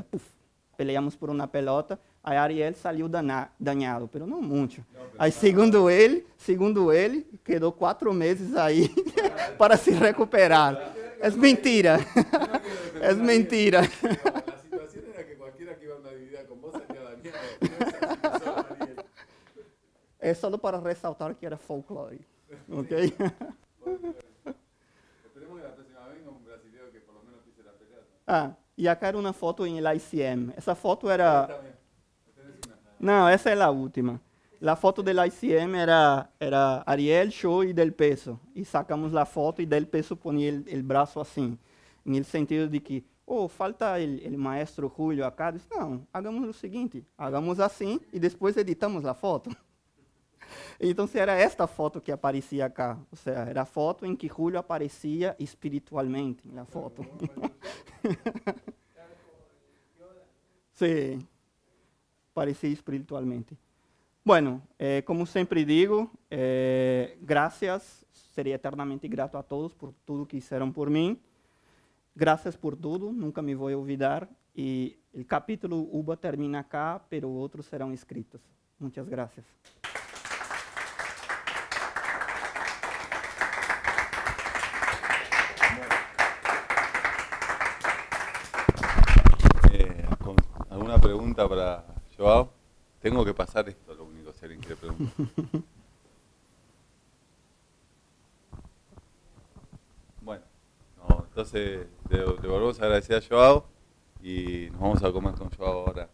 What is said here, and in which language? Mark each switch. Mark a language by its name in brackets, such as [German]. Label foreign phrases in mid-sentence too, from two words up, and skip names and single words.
[Portuguese] Puf, [Spanish] peleamos por [Portuguese] uma pelota. Aí Ariel saiu danado, mas não muito. Aí, segundo ele, quedou 4 meses aí para se recuperar. É mentira. É mentira. A situação era que qualquer que iba a uma dividida com você [Spanish] salía dañado. [Portuguese] É só para ressaltar que era folclore. Ok? [Spanish] Esperemos que la próxima venga un brasileño que por lo menos pise la pelota. [Portuguese] E acá era uma foto em ICM. Essa foto era... Não, essa é a última. A foto do ICM era Ariel, eu e Del Peso. E sacamos a foto e Del Peso ponia o braço assim, no sentido de que, falta o maestro Julio acá. Disse, não, hagamos o seguinte, hagamos assim e depois editamos a foto. Então, era esta foto que aparecia acá. Ou seja, era a foto em que Julio aparecia espiritualmente na foto. Sim, aparecia espiritualmente. Bueno, como sempre digo, graças, serei eternamente grato a todos por tudo que fizeram por mim. Graças por tudo, nunca me vou olvidar. E o capítulo UBA termina acá, pero outros serão escritos. Muitas graças. [Spanish] ¿Alguna pregunta para Joao? Tengo que pasar esto, lo único, si alguien quiere preguntar. Bueno, no, entonces le volvemos a agradecer a Joao y nos vamos a comer con Joao ahora.